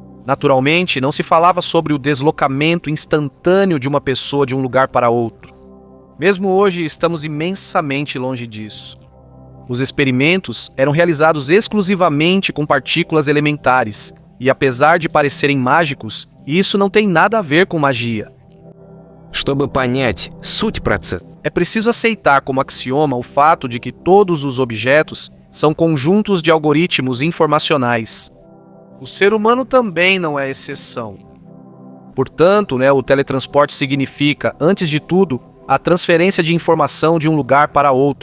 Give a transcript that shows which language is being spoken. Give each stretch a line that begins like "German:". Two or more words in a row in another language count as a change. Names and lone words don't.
Portuguese: Naturalmente, não se falava sobre o deslocamento instantâneo de uma pessoa de um lugar para outro. Mesmo hoje, estamos imensamente longe disso. Os experimentos eram realizados exclusivamente com partículas elementares, e apesar de parecerem mágicos, isso não tem nada a ver com magia.
Russian: Чтобы понять суть процесса,
Portuguese: É preciso aceitar como axioma o fato de que todos os objetos são conjuntos de algoritmos informacionais. O ser humano também não é exceção. Portanto, o teletransporte significa, antes de tudo, a transferência de informação de um lugar para outro.